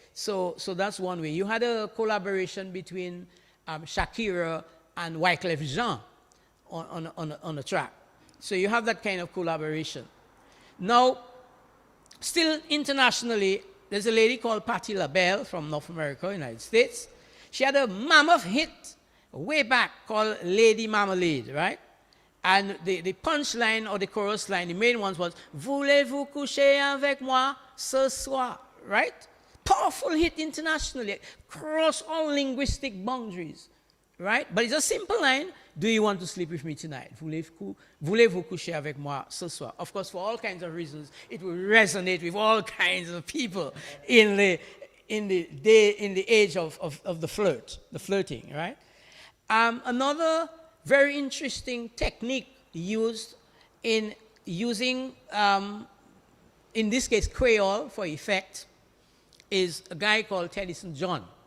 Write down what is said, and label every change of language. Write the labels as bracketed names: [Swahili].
[English] So that's one way. You had a collaboration between Shakira and Wyclef Jean on a track. So you have that kind of collaboration. Now, still internationally, there's a lady called Patti LaBelle from North America, United States. She had a mammoth hit way back called Lady Marmalade, right? And the punchline or the chorus line, the main ones was, [French] Voulez-vous coucher avec moi ce soir, [English] right? Powerful hit internationally, cross all linguistic boundaries, right? But it's a simple line. Do you want to sleep with me tonight? [French] Voulez-vous coucher avec moi ce soir? [English] Of course, for all kinds of reasons, it will resonate with all kinds of people in the age of the flirting, right? Another very interesting technique used in using, in this case, Creole for effect is a guy called Teddyson John.